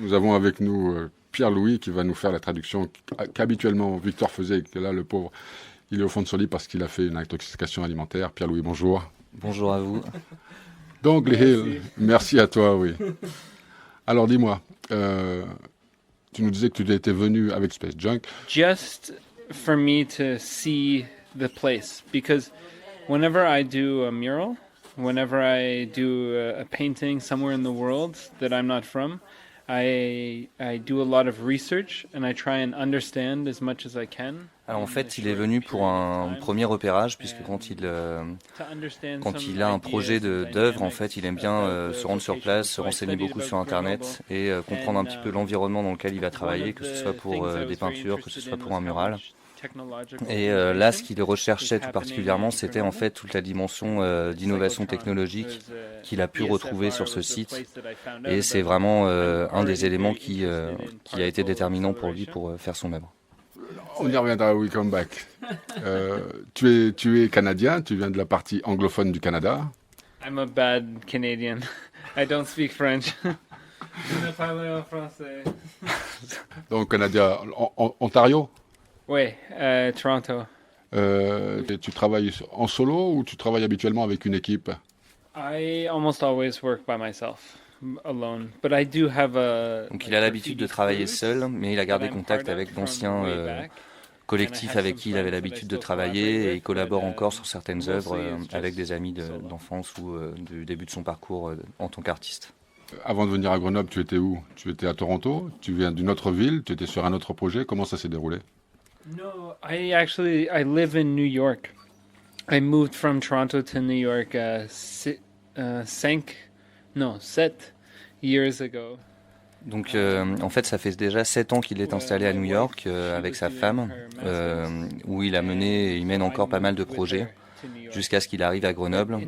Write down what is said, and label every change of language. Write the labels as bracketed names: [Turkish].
[French] Nous avons avec nous Pierre-Louis qui va nous faire la traduction qu'habituellement Victor faisait et que là le pauvre il est au fond de son lit parce qu'il a fait une intoxication alimentaire. Pierre-Louis, bonjour. Bonjour à vous. Donc Lee Hill, merci à toi, oui. Alors dis-moi, tu nous disais que tu étais venu avec Space Junk. [English] Just for me to see the place, because whenever I do a mural, whenever I do a painting somewhere in the world that I'm not from, I do a lot of research and I try and understand as much as I can. [French] Alors en fait, il est venu pour un premier repérage, puisque quand il a un projet d'œuvre, en fait, il aime bien se rendre sur place, se renseigner beaucoup sur Internet et comprendre un petit peu l'environnement dans lequel il va travailler, que ce soit pour des peintures, que ce soit pour un mural. Et là, ce qu'il recherchait tout particulièrement, c'était en fait toute la dimension d'innovation technologique qu'il a pu retrouver sur ce site. Et c'est vraiment un des éléments qui a été déterminant pour lui pour faire son œuvre. On y reviendra, [English] we come back. [French] Tu es canadien, tu viens de la partie anglophone du Canada. [English] I'm a bad Canadian. I don't speak French. [French] Je ne parle pas français. Donc Canada, Ontario ? Oui, Toronto. Tu travailles en solo ou tu travailles habituellement avec une équipe ? [English] I almost always work by myself, alone. But I do have [French] Donc il a l'habitude de travailler seul, mais il a gardé contact avec d'anciens collectifs avec qui il avait l'habitude de travailler et il collabore encore sur certaines œuvres avec des amis d'enfance ou du début de son parcours en tant qu'artiste. Avant de venir à Grenoble, tu étais où ? Tu étais à Toronto ? Tu viens d'une autre ville ? Tu étais sur un autre projet ? Comment ça s'est déroulé ? [English] No, I live in New York. I moved from Toronto to New York 7 years ago. [French] Donc en fait ça fait déjà 7 ans qu'il est installé à New York avec sa femme, où il mène encore pas mal de projets, jusqu'à ce qu'il arrive à Grenoble.